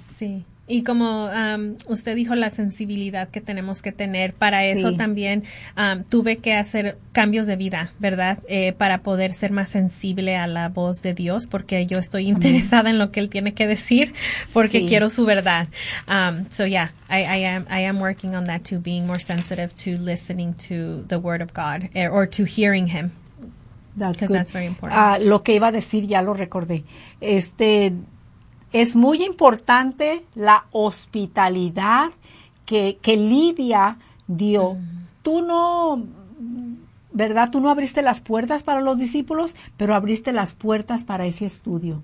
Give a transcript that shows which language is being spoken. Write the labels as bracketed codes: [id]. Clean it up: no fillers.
[es] Sí, y como usted dijo, la sensibilidad que tenemos que tener, para eso también tuve que hacer cambios de vida, ¿verdad? Para poder ser más sensible a la voz de Dios, porque yo estoy interesada en lo que Él tiene que decir, porque quiero su verdad. [en] I am working on that too, being more sensitive to listening to the Word of God, or to hearing Him. That's good. That's very important. [es] Lo que iba a decir ya lo recordé. Es muy importante la hospitalidad que Lidia dio. Tú no, ¿verdad? Tú no abriste las puertas para los discípulos, pero abriste las puertas para ese estudio.